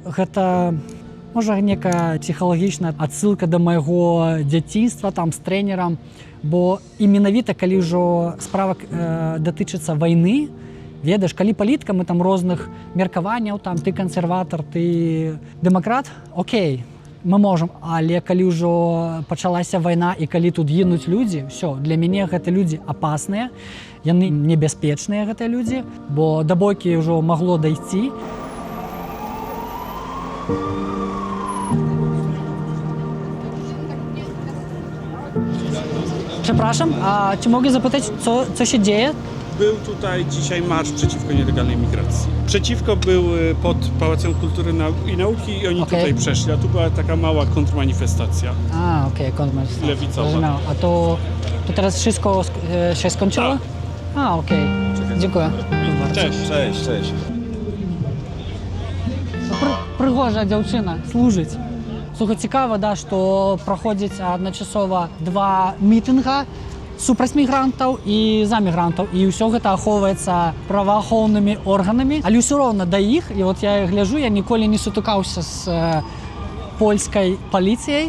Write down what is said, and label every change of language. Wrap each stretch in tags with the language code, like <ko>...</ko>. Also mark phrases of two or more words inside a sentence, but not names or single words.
<be>Гэта можа некая псіхалагічная адсылка да майго дзяцінства там з трэнерам, бо і менавіта калі ўжо справа датычыцца вайны, ведаеш, калі палітка, мы там розных меркаванняў, там ты кансерватар, ты дэмакрат, окей, мы можам, але калі ўжо пачалася вайна і калі тут гінуць людзі, ўсё, для мяне гэта людзі апасныя, яны небяспечныя, гэтыя людзі, бо да бойкі ўжо магло дайсці.</be> <pl>Przepraszam, a czy mogę zapytać, co się dzieje? Był tutaj dzisiaj marsz przeciwko nielegalnej migracji. Przeciwko był pod Pałacem Kultury i Nauki i oni tutaj przeszli, a tu była taka mała kontrmanifestacja. A, okej, kontrmanifestacja. Lewicowa. A to teraz wszystko się skończyło? Tak. A, okej. Dziękuję. Cześć.</pl> <be>Пригожа дзяўчына, служыць. Слухай, цікава, да, што праходзіць адначасова 2 мітынга супраць мігрантаў і за мігрантаў. І ўсё гэта ахоўваецца праваахоўнымі органамі. Але ўсё роўна да іх, і от я гляджу, я ніколі не сутыкаўся з польскай паліцыяй.</be>